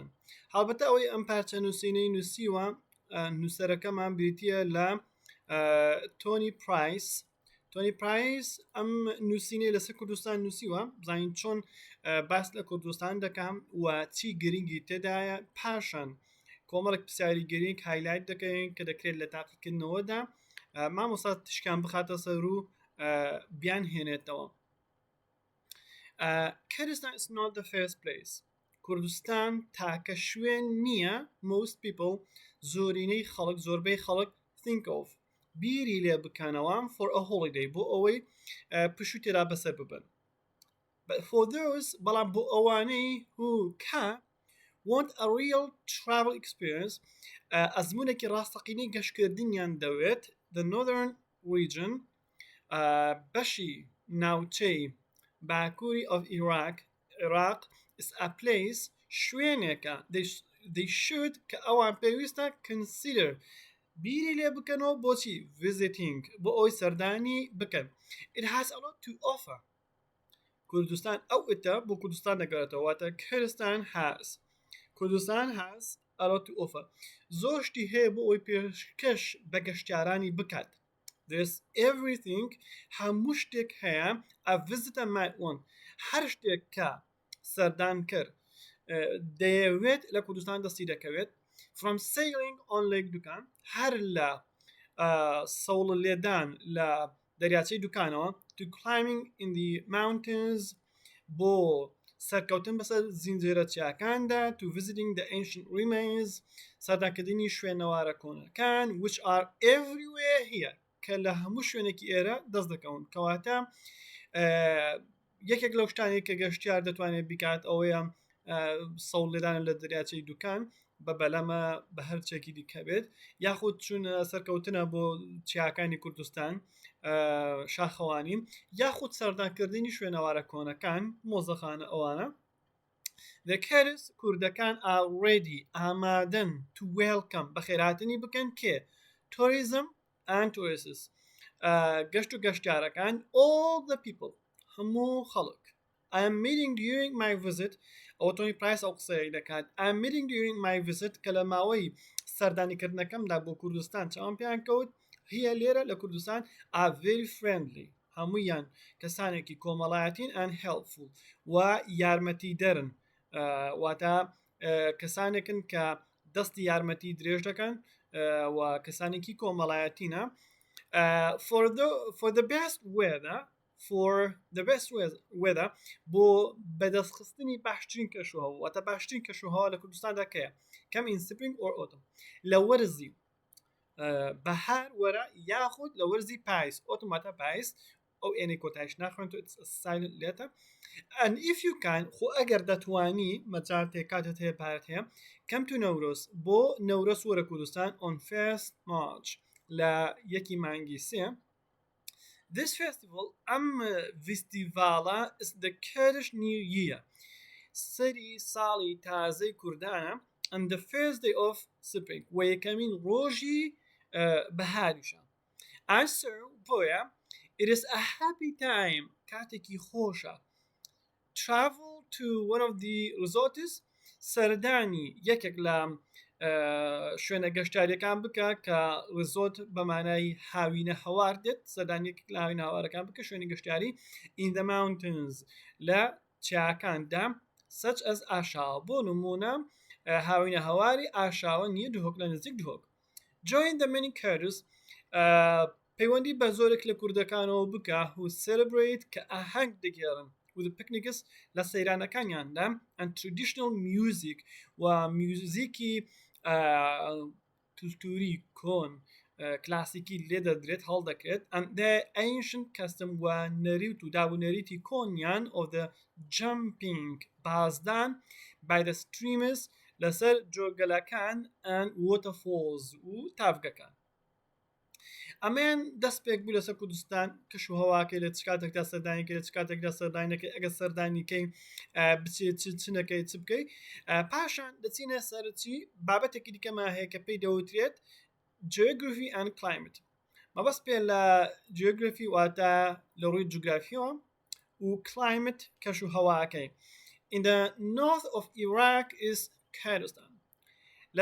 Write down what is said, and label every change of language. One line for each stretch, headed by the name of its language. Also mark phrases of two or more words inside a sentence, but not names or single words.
Central Kurdish: هەڵبەتە ئەوەی ئەم پارچە نووسینەی نووسیوە نووسەرەکەمان بریتە لە تۆنی پرایس ئەم نووسینەی لەسەر کوردستان نووسیوە بزانین چۆن باس لە کوردستان دەکەم و چی گرنگی تێدایە پاشان کۆمەڵێک پرسیاری گرنگ هایلایت دەکەین کە دەکرێت لە تاقیکردنەوەدا مامۆستا تشکان بخاتە سەر و بیان هێنێتەوە.
English: Kurdistan is not the first place.
Central Kurdish: کوردستان تاکە شوێن نییە
English: most people
Central Kurdish: زۆربەی خەڵک
English: think of
Central Kurdish: بیری لێ بکەنەوە
English: for a holiday
Central Kurdish: بۆ ئەوەی پشو تێرا بەسەر ببن.
English: But for those
Central Kurdish: بەڵام بۆ ئەوانەی
English: who want a real travel experience
Central Kurdish: ئەزمونێکی ڕاستەقینەی گەشتکردنیان دەوێت
English: the northern region
Central Kurdish: بەشی ناوچەی باکووری
English: of Iraq is a place
Central Kurdish: شوێنێکە
English: they should
Central Kurdish: کە ئەوان پێویستە consider بیری لێ بکەنەوە بۆچی visiting بۆ ئەوی سەردانی بکەن.
English: It has a lot to offer.
Central Kurdish: کوردستان ئەو ئتە بۆ کوردستان دەگەڕێتەوە واتە کوردستان
English: has a lot to offer.
Central Kurdish: زۆر شتی هەیە بۆ ئەوی پێشکەش بە گەشتیارانی بکات.
English: There's everything
Central Kurdish: هەموو شتێک هەیە
English: a visitor might want.
Central Kurdish: هەر شتێک کە سەردان کرد دەیەوێت لە کوردستان دەستی دەکەوێت
English: from sailing on Lake Dukan
Central Kurdish: هەر لە سەوڵ لێدان لە دەریاچەی دوکانەوە
English: to climbing in the mountains
Central Kurdish: بۆ سەرکەوتن بەسەر زینجێرە چیاکاندا
English: to visiting the ancient remains
Central Kurdish: سەردانکردنی شوێنەوارە کۆنەکان
English: which are everywhere here
Central Kurdish: کە لە هەموو شوێنێکی ئێرە دەست دەکەون کەواتە یەکێک لەو شتانی کە گەشتیار دەتوانێت بیکات ئەوەیە سەوڵ لێدانە لە دەریاچەی دوکان بە بەلەمە بە هەرچێکی دیکە بێت یاخود چون سەرکەوتنە بۆ چیاکانی کوردستان شاخەوانی یاخود سەردانکردنی شوێنەوارە کۆنەکان مۆزەخانە ئەوانە.
English: The Kurds کوردەکان are ready ئامادەن to welcome
Central Kurdish: بە خێرهاتنی بکەن کێ
English: tourism and tourists
Central Kurdish: گەشت و گەشتیارەکان
English: all the people
Central Kurdish: هەموو خەڵک.
English: I am meeting during my visit
Central Kurdish: ئۆتۆنی پرایس ئەو قسەیە دەکات
English: I am meeting during my visit
Central Kurdish: کە لە ماوەی سەردانیکردنەکەمدا بۆ کوردستان چاوم پیان کەوت هي لێرە لە کوردستان
English: are very friendly
Central Kurdish: هەموویان کەسانێکی کۆمەڵایەتین
English: and helpful
Central Kurdish: و یارمەتی دەرن واتە کەسانێکن کە دەستی یارمەتی درێژ دەکەن و کەسانێکی کۆمەڵایەتینە
English: for the best
Central Kurdish: weather بۆ بەدەستخستنی باشترین کەشوهەوا واتە باشترین کەشوهەوا لە کوردستاندا کەیە
English: come in spring or autumn
Central Kurdish: لە وەرزی بەهار وەرە یاخود لە وەرزی پاییز ئۆتۆماتە پاییز ئەو ئێنەی کۆتایش ناخوێن
English: silent letter and if you can
Central Kurdish: خۆ ئەگەر دەتوانی مەجال تێکاتت هەیە پارەت هەیە
English: come to
Central Kurdish: نەورۆز بۆ نەورۆز وەرە کوردستان
English: on 1st March
Central Kurdish: لە 1 مانگی 3.
English: This festival festivala is the Kurdish New Year
Central Kurdish: سەری ساڵی تازەی کوردانە
English: and the first day of spring
Central Kurdish: و یەکەمین ڕۆژی بەهاریشە
English: and so
Central Kurdish: بۆیە
English: it is a happy time
Central Kurdish: کاتێکی خۆشە
English: travel to one of the resorts
Central Kurdish: سەردانی یەکێک لە شوێنە گەشتاریەکان بکە کە ریزۆرت بەمانای هاوینە هەوار دێت سەردانیەک لە هاوینە هەوارەکان بکە شوێنی گەشتیاری
English: in the mountains
Central Kurdish: لە چیاکاندا
English: such as
Central Kurdish: ئاشاوە بۆ نمونە هاوینە هەواری ئاشاوە نییە دوهۆک لە نزیک دوهۆک.
English: Join the many Kurds
Central Kurdish: پەیوەندی بە زۆرێک لە کوردەکانەوە بکە
English: who celebrate
Central Kurdish: کە ئاهەنگ دەگێڕن
English: with picnics
Central Kurdish: لە سەیرانەکانیاندا
English: and traditional music
Central Kurdish: و میوزیکی کلتوری کۆن کلاسیکی لێ دەدرێت هەڵدەکرێت
English: and the ancient custom
Central Kurdish: و نەریت و دابوونەریتی کۆنیان
English: of the jumping
Central Kurdish: بازدان
English: by the streams
Central Kurdish: لەسەر جۆگەلەکان
English: and waterfalls
Central Kurdish: و تافگەکان. ئەمەیان دەست پێک بوو لەسەر کوردستان کەش و هەواکەی لە چ کاتێکدا سەردانیکە لە چ کاتێکدا سەردانیەکەی ئەگە سەردانیکەی بچێت چنەکەی چ بکەی پاشان دەچینە سەرچی بابەتێکی دیکەمە هەیە کە پێی دەوترێت
English: geography and climate
Central Kurdish: مەبەست پێ لە geography واتە لە ڕووی جوگرافیەوە و climate کەش و هەواکەی
English: in the north of Iraq is Kurdistan
Central Kurdish: لە